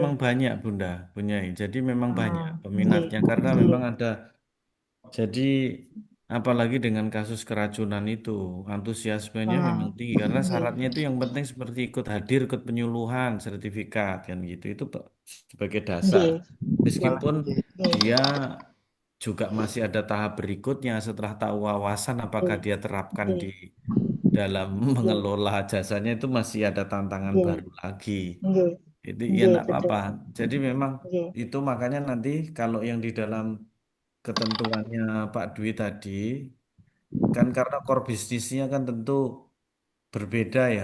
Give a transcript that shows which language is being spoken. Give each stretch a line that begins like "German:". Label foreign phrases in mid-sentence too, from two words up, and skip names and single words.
Indonesian: memang banyak, Bunda, Bunyai. Jadi memang banyak Ah, nggih, peminatnya karena nggih, memang ada. Jadi apalagi dengan kasus keracunan itu, antusiasmenya memang ah, tinggi karena nggih, syaratnya itu yang penting seperti ikut hadir, ikut penyuluhan, sertifikat kan gitu. Itu sebagai dasar.
Javanese: nggih, nggih,
Indonesian: Meskipun nggih, dia juga masih ada tahap berikutnya setelah tahu wawasan apakah nggih, dia terapkan di nggih, dalam nggih, mengelola jasanya itu masih ada tantangan nggih, baru lagi. nggih, Itu ya nggih, enggak betul. apa-apa. Jadi memang Nggih, itu makanya nanti kalau yang di dalam ketentuannya Pak Dwi tadi kan karena core bisnisnya kan tentu berbeda ya.